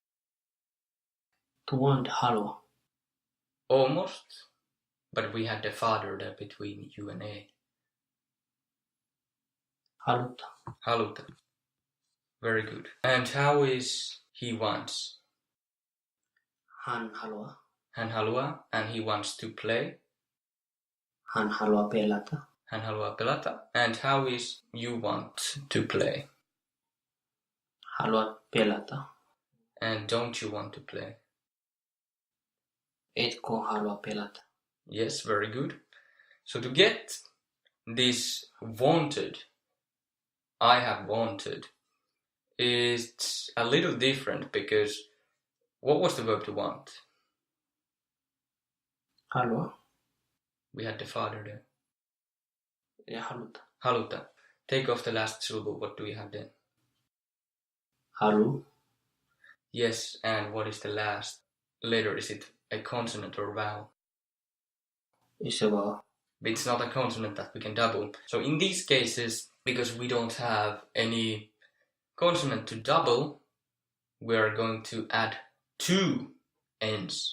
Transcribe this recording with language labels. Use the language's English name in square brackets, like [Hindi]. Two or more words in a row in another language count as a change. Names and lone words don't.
[English] To want, halua. Almost, but we had the father there between U and A. [Finnish] Haluta. Haluta. [English] Very good. And how is he wants? [Finnish] Hän haluaa. Hän haluaa, [English] and he wants to play. [Finnish] Hän haluaa pelata. Hän haluaa pelata. [English] And how is you want to play? [Finnish] Haluat pelata. [English] And don't you want to play? [Finnish] Etkö halua pelata? [English] Yes, very good. So to get this wanted, I have wanted, is a little different because what was the verb to want? [Finnish] Halua. [English] We had the father there. [Finnish] Ja haluta. Haluta. [English] Take off the last syllable. What do we have then? [Finnish] Halu. [English] Yes, and what is the last letter? Is it a consonant or vowel? It's a vowel. It's not a consonant that we can double. So in these cases, because we don't have any consonant to double, we are going to add two ends.